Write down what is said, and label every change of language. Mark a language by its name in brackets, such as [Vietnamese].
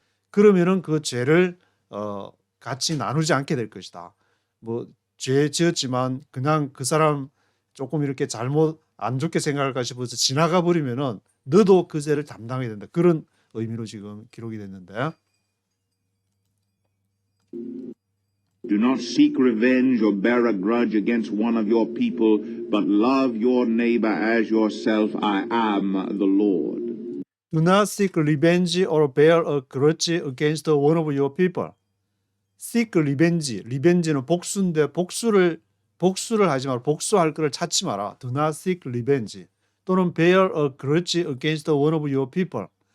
[Korean] 그러면은 그 죄를 같이 나누지 않게 될 것이다. 뭐 죄 지었지만 그냥 그 사람 조금 이렇게 잘못 안 좋게 생각할까 싶어서 지나가 버리면은 너도 그 죄를 담당해야 된다. 그런 의미로 지금 기록이 됐는데, [English] Do not seek revenge or bear a grudge against one of your people, but love your neighbor as yourself. I am the Lord. Do not seek revenge or bear a grudge against one of your people. [Korean] seek revenge, revenge는 복수인데 복수를 하지 마라. 복수할 것을 찾지 마라. [English] Do not seek revenge. [Korean] 또는 [English] bear a grudge against one of your people.